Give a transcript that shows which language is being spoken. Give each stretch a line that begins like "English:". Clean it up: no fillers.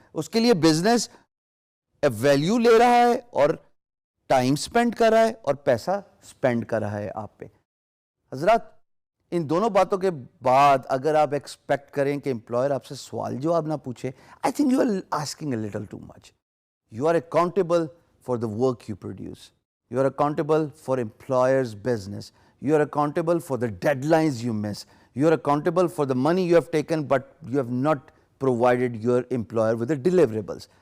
Urdu: اس کے لیے business value لے رہا ہے اور ٹائم سپینڈ کر رہا ہے اور پیسہ سپینڈ کر رہا ہے آپ پہ. حضرات ان دونوں باتوں کے بعد اگر آپ ایکسپیکٹ کریں کہ امپلائر آپ سے سوال جواب نہ پوچھے,
English: I think you are asking a little too much. You are accountable for the work you produce. You are accountable for employer's business. You are accountable for the deadlines you miss. You are accountable for the money you have taken but you have not provided your employer with the deliverables.